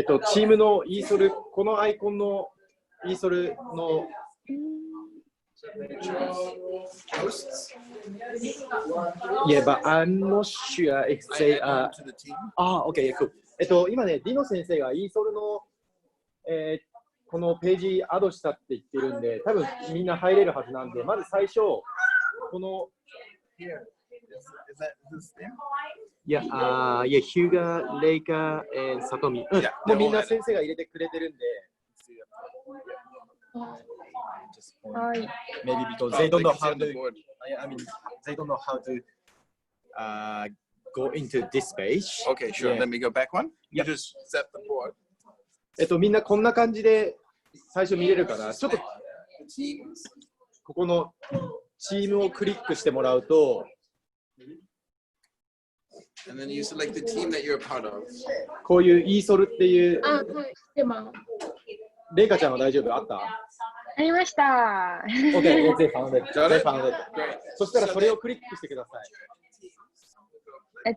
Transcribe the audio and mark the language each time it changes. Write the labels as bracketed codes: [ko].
[ja] チームのESOL、このアイコンのESOLの [en] Yeah, but I'm not sure if they are. Okay, cool. [ja] 今ね、ディノ先生がESOLの、このページアドしたって言ってるんで、多分みんな入れるはずなんで、まず最初、この [en] Is that who's there? Yeah, Huga, Reika, and Satomi. [ja] もうみんな先生が入れてくれてるんで。はい。 [en] Maybe because they don't know how to. I mean, they don't know how to go into this page. Okay, sure. Yeah. Let me go back one. You just set the board. [ja] みんなこんな感じで最初見れるから、ちょっとここのチームをクリックしてもらうと、 [en] And then you select the team that you're a part of. [ja] こういう ESOL っていう、あ、はい。でも、レイカちゃんは大丈夫あった？ありました。 [en] OK, they found it. They found it. [ja] そしたらそれをクリックしてください。